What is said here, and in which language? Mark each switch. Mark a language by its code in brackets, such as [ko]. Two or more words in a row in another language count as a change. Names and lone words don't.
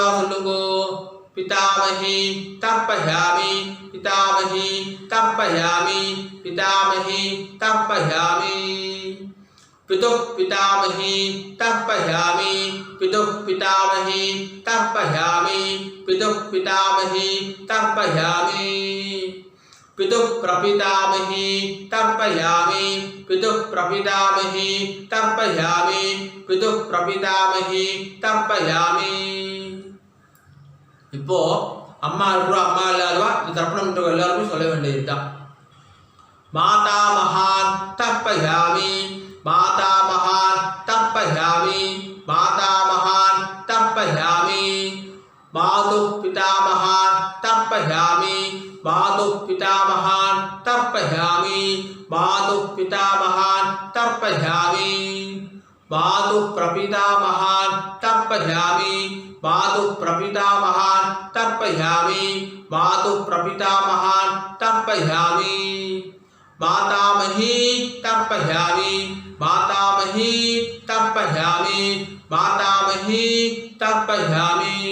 [sa] சொல்லுங்க पितामही तर्पयामि पितामही तर्पयामि पितामही तर्पयामि पितुः पितामही तर्पयामि पितुः पितामही तर्पयामि पितुः पितामही तर्पयामि पितुः प्रपितामही तर्पयामि पितुः प्रपितामही तर्पयामि पितुः प्रपितामही तर्पयामि [ta] இப்போ அம்மா இருக்கிறோம் அம்மா இல்லாதவா இந்த தர்ப்பணம் எல்லாருமே சொல்ல வேண்டியதுதான் [sa] मातामहान् तर्पयामि मातामहान् तर्पयामि मातामहान् तर्पयामि मातुः पितामहान् तर्पयामि मातुः पितामहान् तर्पयामि मातुः पितामहान् तर्पयामि मातुः प्रपितामहान् तर्पयामि मातुः प्रपितामहान् तर्पयामि मातुः प्रपितामहान् तर्पयामि मातामही तर्पयामि मातामही तर्पयामि मातामही तर्पयामि